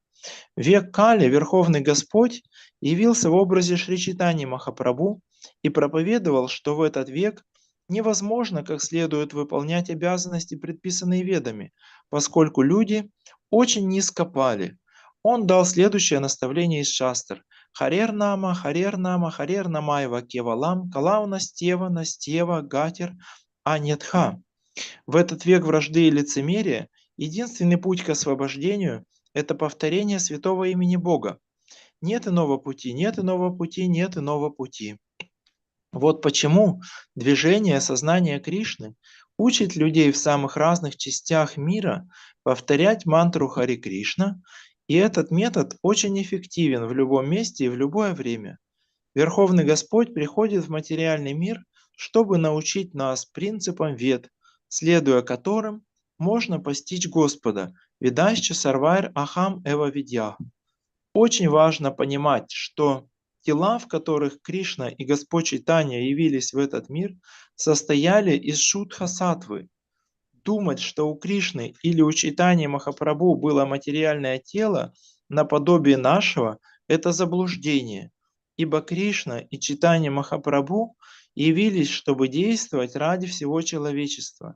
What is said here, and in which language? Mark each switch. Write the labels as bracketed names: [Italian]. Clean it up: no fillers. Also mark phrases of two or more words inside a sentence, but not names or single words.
[Russian] В век Кали Верховный Господь явился в образе Шри Чайтаньи Махапрабху и проповедовал, что в этот век невозможно как следует выполнять обязанности, предписанные ведами, поскольку люди очень низко пали. Он дал следующее наставление из шастр. [Sanskrit] हरेर् नाम, हरेर् नाम, हरेर् नामैव केवलम्, कलौ नास्त्येव, नास्त्येव, गतिर्, अन्यथा. [Russian] В этот век вражды и лицемерия единственный путь к освобождению – это повторение святого имени Бога. Нет иного пути, нет иного пути, нет иного пути. Вот почему движение сознания Кришны учит людей в самых разных частях мира повторять мантру Хари Кришна, и этот метод очень эффективен в любом месте и в любое время. Верховный Господь приходит в материальный мир, чтобы научить нас принципам вед, следуя которым можно постичь Господа. [Sanskrit] वेदैश् च सर्वैर् अहम् एव वेद्यः. [Russian] Очень важно понимать, что тела, в которых Кришна и Господь Чайтанья явились в этот мир, состояли из шудха-саттвы. Думать, что у Кришны или у Чайтаньи Махапрабху было материальное тело наподобие нашего, это заблуждение, ибо Кришна и Чайтанья Махапрабху явились, чтобы действовать ради всего человечества.